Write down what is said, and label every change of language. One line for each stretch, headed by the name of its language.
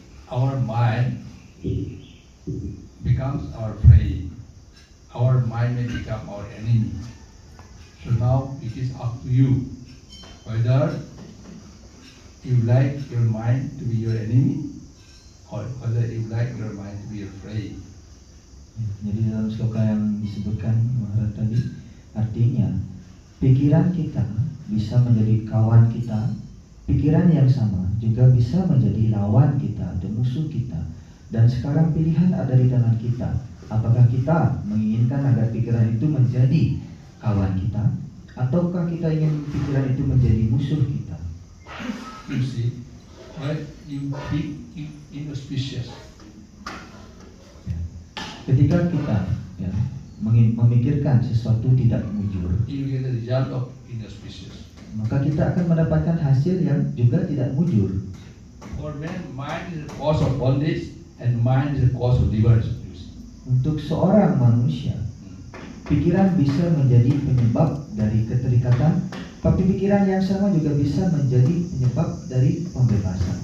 English: Our mind becomes our friend. Our mind may become our enemy. So now it is up to you whether you like your mind to be your enemy or whether you like your mind to be your friend.
Indonesian: Jadi dalam sloka yang disebutkan Maharaj tadi, artinya pikiran kita bisa menjadi kawan kita, pikiran yang sama juga bisa menjadi lawan kita, atau musuh kita. Dan sekarang pilihan ada di tangan kita. Apakah kita menginginkan agar pikiran itu menjadi kawan kita, ataukah kita ingin pikiran itu menjadi musuh kita?
English: You see, when you think inauspicious,
Indonesian: Ketika kita memikirkan sesuatu tidak mujur,
English: you get the result of inauspicious.
Indonesian: maka kita akan mendapatkan hasil yang juga tidak mujur.
English: For man, mind is the cause of bondage and mind is the cause of liberty. You see.
Indonesian: Untuk seorang manusia, pikiran bisa menjadi penyebab dari keterikatan, tapi pikiran yang sama juga bisa menjadi penyebab dari pembebasan.